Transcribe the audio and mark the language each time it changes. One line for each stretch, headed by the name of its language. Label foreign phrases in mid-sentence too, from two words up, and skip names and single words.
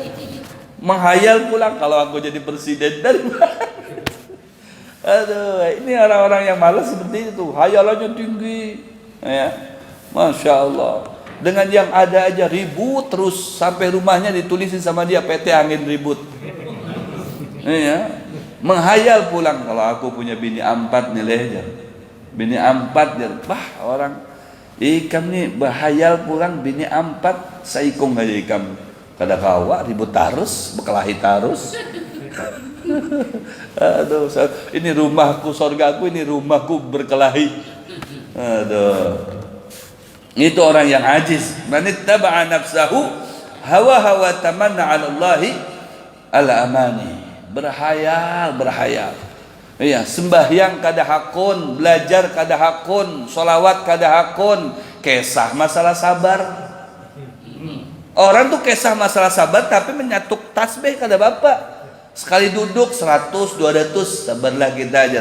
Banjar: Menghayal pulang kalau aku jadi presiden dari mana?
Indonesian: Aduh, ini orang-orang yang malas seperti itu, hayalannya tinggi.
Arabic: ما شاء الله.
Indonesian: Dengan yang ada aja ribut terus sampai rumahnya ditulisin sama dia PT Angin Ribut.
Banjar: Menghayal pulang kalau aku punya bini 4 nilai aja. Bini 4 aja. Orang ikam nih berhayal pulang bini 4 saikong aja ikam. Kada kawa ribut tarus, berkelahi tarus.
Indonesian: Aduh, ini rumahku, surgaku, ini rumahku berkelahi. Aduh. Itu orang yang ajiz.
Arabic: من اتبع نفسه هوى تمنى على الله الأماني.
Banjar: Berhayal. Sembahyang kada hakun, belajar kada hakun, sholawat kada hakun, kisah masalah sabar. Orang tuh kisah masalah sabar tapi menyatuk tasbih kada bapak. Sekali duduk 100, 200 sabarlah kita aja.